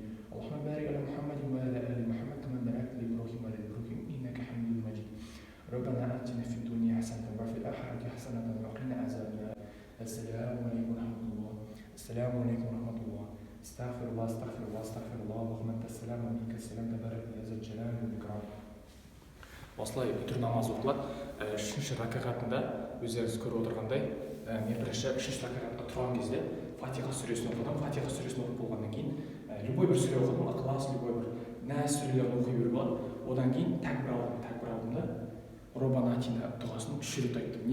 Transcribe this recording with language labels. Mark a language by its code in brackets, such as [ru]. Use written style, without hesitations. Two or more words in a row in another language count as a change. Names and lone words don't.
[ar] اللهم بارك على محمد وعلى آل محمد كما باركت على إبراهيم وعلى آل إبراهيم إنك حميد مجيد. ربنا آتنا في الدنيا حسنة وفي الآخرة حسنة وقنا عذاب النار. السلام عليكم ورحمة الله. السلام عليكم ورحمة الله. استغفر الله استغفر الله استغفر الله. اللهم أنت السلام ومنك السلام تبارك يا ذا الجلال والإكرام. [kk] Осылай үтір намаз оқылады. Үшінші ракағатында өздеріңіз көріп отырғандай, мен бірінші үшінші ракағатқа тұрған кезде Фатиха сүресін оқыдым. Фатиха сүресін оқып болғаннан кейін любой бір сүре оқыдым, Ықылас, любой бір Нәс сүрелерін оқи беруге болады. Одан кейін тәкбір алдым да [ar] ربنا آتنا [kk] дұғасын 3 рет айттым.